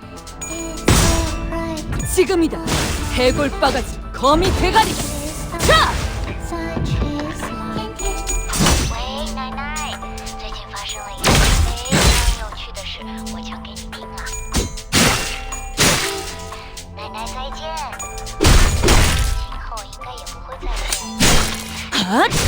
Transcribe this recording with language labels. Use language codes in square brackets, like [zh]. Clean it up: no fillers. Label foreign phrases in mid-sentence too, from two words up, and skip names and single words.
[ko] 지금이다. 해골 바가지 거미 대가리. 자! [zh] 喂，奶奶，最近发生了一件非常有趣的事，我讲给你听啊。奶奶再见，今后应该也不会再见。 [ko] 아!